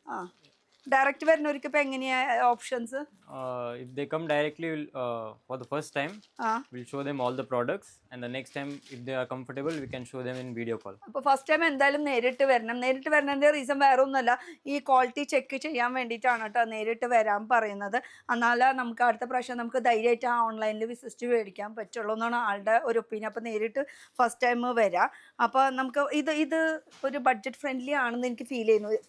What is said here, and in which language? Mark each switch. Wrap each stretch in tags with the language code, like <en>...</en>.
<ml>ആ ഡയറക്റ്റ് വരുന്നവർക്ക് ഇപ്പം എങ്ങനെയാണ് options?</ml> <en>If they come directly, for the first time, ah we'll show them all the products, and the next time, if they are comfortable, we can show them in video call.</en> <ml>അപ്പോൾ first time എന്തായാലും നേരിട്ട് വരണം. നേരിട്ട് വരുന്നതിൻ്റെ reason വേറെ ഒന്നുമല്ല, ഈ ക്വാളിറ്റി ചെക്ക് ചെയ്യാൻ വേണ്ടിയിട്ടാണ് കേട്ടോ നേരിട്ട് വരാൻ പറയുന്നത്. എന്നാലേ നമുക്ക് അടുത്ത പ്രാവശ്യം നമുക്ക് ധൈര്യമായിട്ട് ആ ഓൺലൈനിൽ വിശ്വസിച്ച് മേടിക്കാൻ പറ്റുള്ളൂ എന്നാണ് ആളുടെ ഒരു ഒപ്പീനിയൻ. അപ്പോൾ നേരിട്ട് ഫസ്റ്റ് ടൈം വരാം. അപ്പോൾ നമുക്ക് ഇത് ഒരു ബഡ്ജറ്റ് ഫ്രണ്ട്ലി ആണെന്ന് എനിക്ക് ഫീൽ ചെയ്യുന്നു.</ml>